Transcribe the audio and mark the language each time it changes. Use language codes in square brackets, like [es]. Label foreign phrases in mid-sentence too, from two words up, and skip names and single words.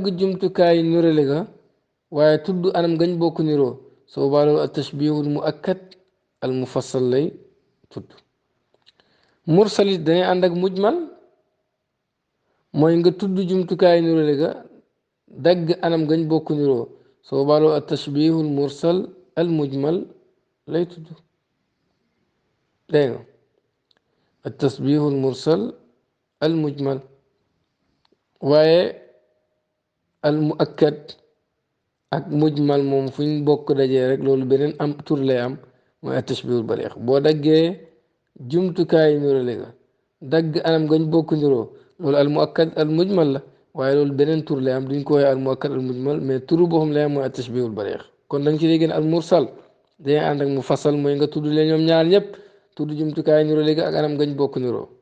[wo] jumtukaay nirale ga waaye tudd anam gañ bokk niroo soo baaloo [ar] التشبيه المؤكد المفصل [wo] lay tudd mursalit dañuy ànd ak mujmal mooy nga tudd jumtukaay nirale ga dagg anam gañ bokk niroo soo baaloo [ar] التشبيه المرسل المجمل [wo] lay tudd dégg nga [ar] التشبيه المرسل المجمل [wo] والمؤكد ak mujmal moom fu ñu bokk dajee rek loolu beneen am tur lay am mooy [ar] التشبيه البليغ [wo] boo daggee jumtukaay nirole ga dagg anam gañ bokk niroo loolu [ar] المؤكد المجمل [wo] la waaye loolu beneen tur lay am duñ ko woowee [ar] المؤكد المجمل [wo] mais turu boo xam lay am mooy [ar] التشبيه البليغ [wo] kon da nga ci dégg al mursal day ànd ak mufassal mooy nga tudd leen ñoom ñaar ñëpp tudd jumtukaay niroo léegi ak anam gañ bokk niroo